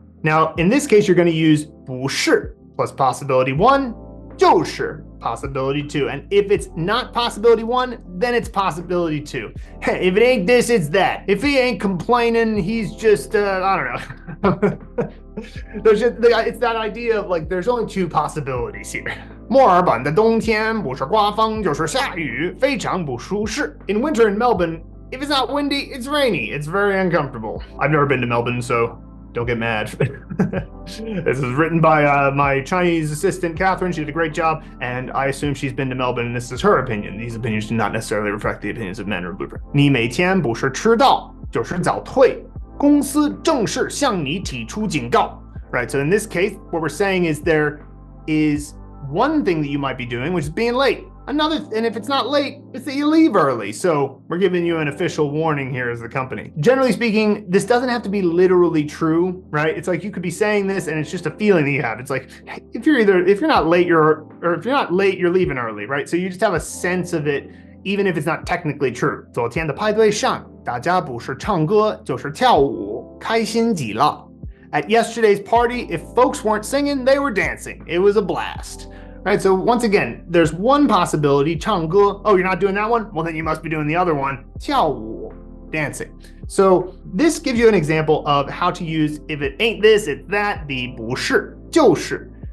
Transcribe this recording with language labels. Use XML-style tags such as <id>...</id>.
<en>Now, in this case, you're going to use 不是 plus possibility 1, 就是 possibility 2. And if it's not possibility 1, then it's possibility 2. Hey, if it ain't this, it's that. If he ain't complaining, he's just, I don't know. It's that idea of like, there's only 2 possibilities here.</en> <zh>墨尔本的冬天不是刮风就是下雨，非常不舒适.</zh> <en>In winter in Melbourne, if it's not windy, it's rainy. It's very uncomfortable. I've never been to Melbourne, so don't get mad. This is written by my Chinese assistant, Catherine. She did a great job, and I assume she's been to Melbourne, and this is her opinion. These opinions do not necessarily reflect the opinions of Mandarin Blueprint.</en> <zh>你每天不是迟到，就是早退。公司正式向你提出警告.</zh> <en>Right, so in this case, what we're saying is there is one thing that you might be doing, which is being late. Another, and if it's not late, it's that you leave early. So we're giving you an official warning here as the company. Generally speaking, this doesn't have to be literally true, right? It's like you could be saying this and it's just a feeling that you have. It's like, if you're not late, you're leaving early, right? So you just have a sense of it, even if it's not technically true.</en> <zh>昨天的派对上，大家不是唱歌，就是跳舞，开心极了.</zh> <en>At yesterday's party, if folks weren't singing, they were dancing. It was a blast. Right, so once again, there's one possibility, 唱歌. Oh, you're not doing that one? Well, then you must be doing the other one, 跳舞, dancing. So this gives you an example of how to use if it ain't this, it's that, the 不是，就是.</en>